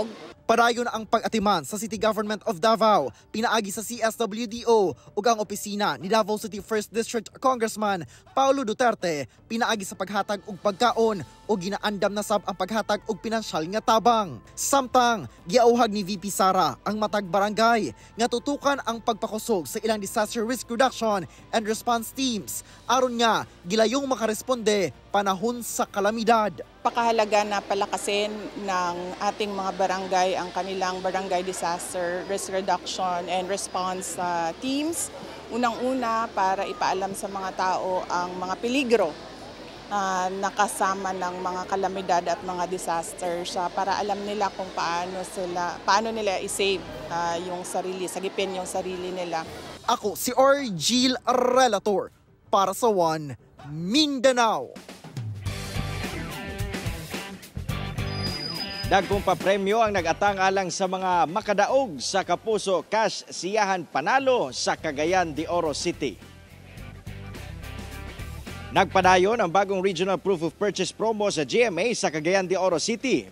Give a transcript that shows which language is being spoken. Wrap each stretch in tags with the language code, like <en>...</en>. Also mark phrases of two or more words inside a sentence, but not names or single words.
<ceb>Padayon ang pag-atiman sa City Government of Davao, pinaagi sa CSWDO ug ang opisina ni Davao City 1st District Congressman Paulo Duterte, pinaagi sa paghatag og pagkaon o ginaandam na sab ang paghatag og pinansyal nga tabang. Samtang giauhag ni VP Sara ang matag barangay nga tutukan ang pagpakusog sa ilang</ceb> <en>disaster risk reduction and response teams</en> <ceb>aron nga gilayong makaresponde panahon sa kalamidad.</ceb> <tl>Pakahalaga na palakasin ng ating mga barangay ang kanilang barangay</tl> <en>disaster risk reduction and response teams.</en> <tl>Unang-una para ipaalam sa mga tao ang mga peligro nakasama ng mga kalamidad at mga disasters para alam nila kung paano nila i-save yung sarili, sagipin yung sarili nila. Ako si Argil Relator para sa One Mindanao.</tl> <ceb>Dagkong papremyo ang nag-atang alang sa mga makadaog sa Kapuso Cash Siyahan Panalo sa Cagayan de Oro City. Nagpadayon ang bagong Regional Proof of Purchase promo sa GMA sa Cagayan de Oro City.</ceb>